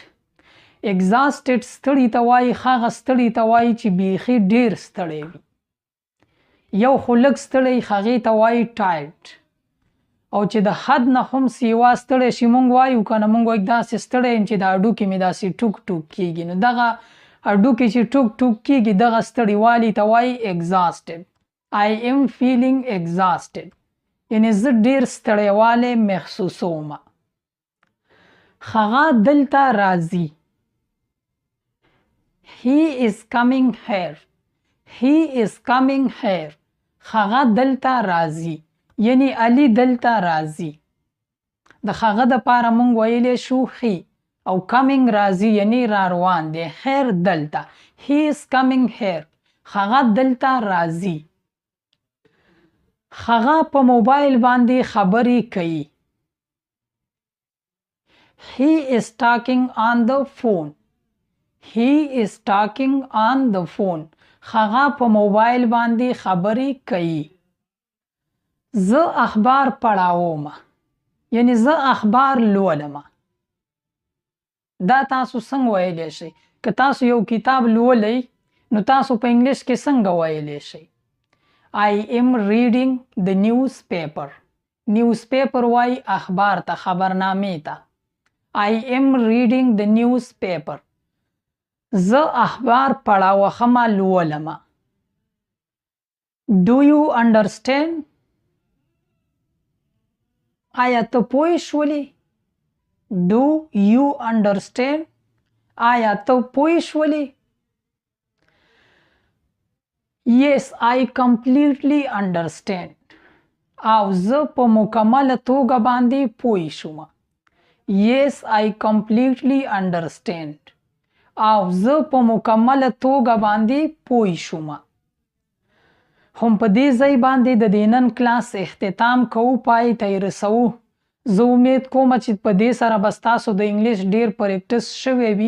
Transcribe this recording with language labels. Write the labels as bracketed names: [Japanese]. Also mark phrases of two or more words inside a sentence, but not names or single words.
[Pashto] exhausted ستړی ته وایي، هغه ستړی ته وایي چې بیخي ډیر ستړی وي. یو خو لږ ستړی هغې ته وایي tired. او چې د حد نه هم سیوا ستړی شي موږ وایو که نه، موږ وایو داسې ستړی یم چې د هډوکي مې داسې ټوک ټوک کېږي. نو دغه هډوکي چې ټوک ټوک کېږي دغه ستړیوالي ته وایي exhausted. [English] I am feeling exhausted. [Pashto] یعنی زه ډیر ستړیوالی محسوسوم. هغه دلته راځي. [English] He is coming here. He is coming here. [Pashto] هغه دلته راځي. یعنی علی دلته راځي. د هغه د پاره مونږ ویلی شو [English] he او coming [Pashto] راځي یعنی را روان دی. here دلته. [English] He is coming here. [Pashto] هغه دلته راځي. هغه په موبایل باندې خبرې کوي. [English] He is talking on the phone. He is talking on the phone. [Pashto] هغه په موبایل باندې خبرې کوي. زه اخبار پړاوم. یعنی زه اخبار لولم. دا تاسو څنګه ویلی شئ؟ که تاسو یو کتاب لولی نو تاسو په انګلیش کې څنګه ویلی شئ؟ [English] I am reading the newspaper. [Pashto] newspaper وای اخبار ته، خبرنامې ته. [English] I am reading the newspaper. [Pashto] زه اخبار پړاوخم لولم. [English] Do you understand? [Pashto] آیا ته پوه شولې؟ [English] Do you understand? [Pashto] آیا ته پوه شولې؟ [English] Yes, I completely understand. [Pashto] او زه په مکمله توګه باندې پوه شوم. [English] Yes, I completely understand. [Pashto] او زه په مکمله توګه باندې پوه شوم. هم په دې ځای باندې د دې نن کلاس اختتام کوو، پای ته یې رسوو. زه امید کوم چې په دې سره به ستاسو د انګلیش ډیر پریکټس شوی وي.